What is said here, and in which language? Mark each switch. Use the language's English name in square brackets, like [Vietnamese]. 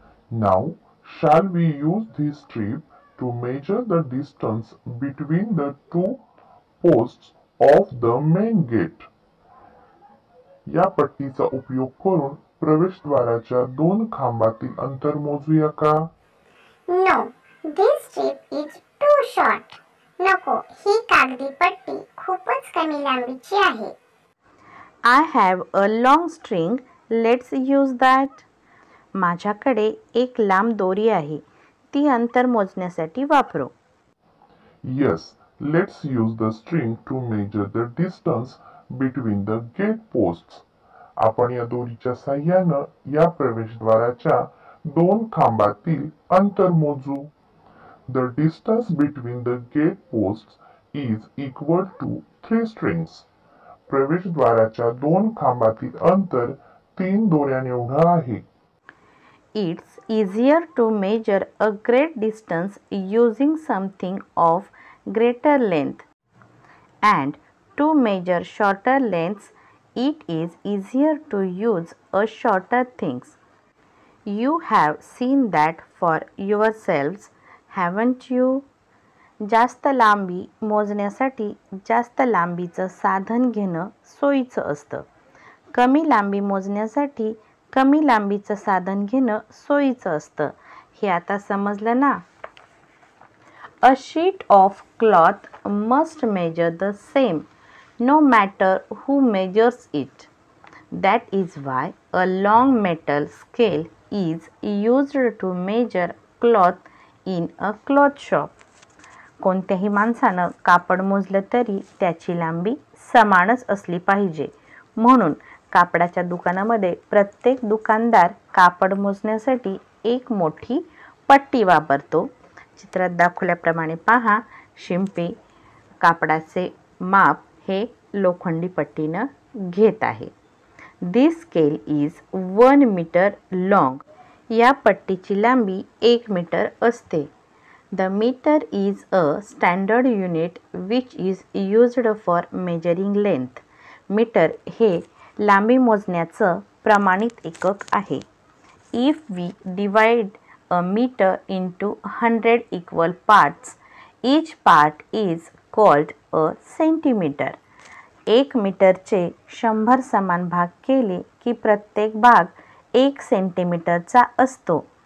[English] Now, shall we use this strip to measure the distance between the two posts of the main gate? [Marathi] या पट्टीचा उपयोग करून प्रवेशद्वाराच्या 2 खांबातील अंतर मोजूया का? [English] No, this strip is too short. [Marathi] नको, ही कागदी पट्टी खूपच कमी लांबीची आहे. [English] I have a long string. Let's use that. [Marathi] माझ्याकडे एक लांब दोरी आहे. ती अंतर मोजण्यासाठी वापरू. [English] Yes, let's use the string to measure the distance between the gate posts. [Marathi] आपण या दोरीच्या साहाय्याने या प्रवेशद्वाराच्या 2 खांबातील अंतर मोजू. [English] The distance between the gate posts is equal to 3 strings. [Marathi] प्रवेशद्वाराच्या 2 खांबातील अंतर 3 दोऱ्यांएवढं आहे. [English] It's easier to measure a great distance using something of greater length. And to measure shorter lengths, it is easier to use a shorter things. You have seen that for yourselves, haven't you? [Marathi] जास्त लांबी मोजण्यासाठी जास्त लांबीचं साधन घेणं सोयीचं असतं. कमी लांबी मोजण्यासाठी कमी लांबीचं साधन घेणं सोयीचं असतं. हे आता समजलं ना? [English] A sheet of cloth must measure the same, no matter who measures it. That is why a long metal scale is used to measure cloth in a cloth shop. [Marathi] कोणत्याही माणसानं कापड मोजलं तरी त्याची लांबी समानच असली पाहिजे. म्हणून कापडाच्या दुकानामध्ये प्रत्येक दुकानदार कापड मोजण्यासाठी एक मोठी पट्टी वापरतो. चित्रात दाखवल्याप्रमाणे पहा, शिंपी कापडाचे माप हे लोखंडी पट्टीनं घेत आहे. [English] This scale is 1 metre long. [Marathi] या पट्टीची लांबी 1 मीटर असते. [English] The metre is a standard unit which is used for measuring length. [Marathi] Metre हे लांबी मोजण्याचं प्रमाणित एकक आहे. [English] If we divide a meter into 100 equal parts, each part is called a centimeter. [Marathi] 1 मीटरचे 100 समान भाग केले की प्रत्येक भाग 1 सेंटीमीटरचा असतो.